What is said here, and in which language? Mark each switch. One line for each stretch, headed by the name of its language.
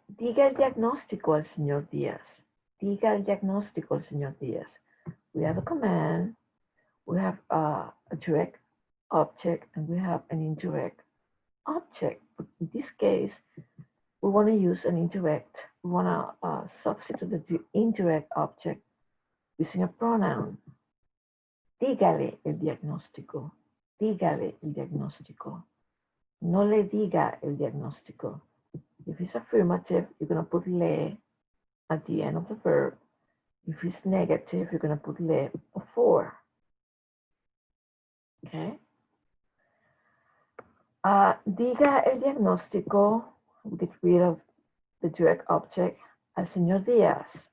Spanish: Diga el diagnóstico al señor Díaz. Diga el diagnóstico al señor Díaz.
English: We have a command. We have a direct object and we have an indirect object. But in this case, we want to use an indirect. We want to substitute the indirect object using a pronoun.
Spanish: Dígale el diagnóstico. Dígale el diagnóstico. No le diga el diagnóstico.
English: If it's affirmative, you're going to put le at the end of the verb. If it's negative, you're going to put le before. Okay.
Spanish: Diga el diagnóstico.
English: We get rid of the direct object
Spanish: al señor Díaz.